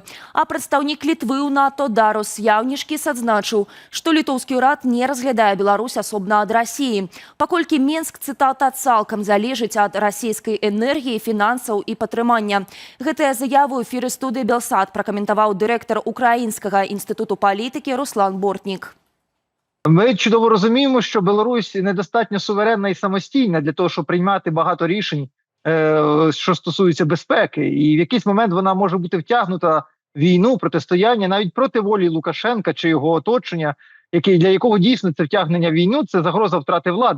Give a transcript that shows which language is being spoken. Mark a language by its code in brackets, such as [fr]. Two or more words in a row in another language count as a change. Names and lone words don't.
[be] А прадстаўнік Літвы ў НАТО Дарус Яўнішкіс адзначыў, што літоўскі ўрад не разглядае Беларусь асобна ад Расіі, паколькі Мінск, цытата, цалкам залежыць ад расійскай энергіі, фінансаў і падтрымання. Гэтыя заявы ў эфіры студыі Белсат пракаментаваў дырэктар Українського інституту політики Руслан Бортнік. [uk] Ми чудово розуміємо, що Білорусь недостатньо суверенна і самостійна для того, щоб приймати багато рішень, що стосуються безпеки. І в якийсь момент вона може бути втягнута в війну, протистояння, навіть проти волі Лукашенка чи його оточення, для якого дійсно це втягнення в війну, це загроза втрати влади.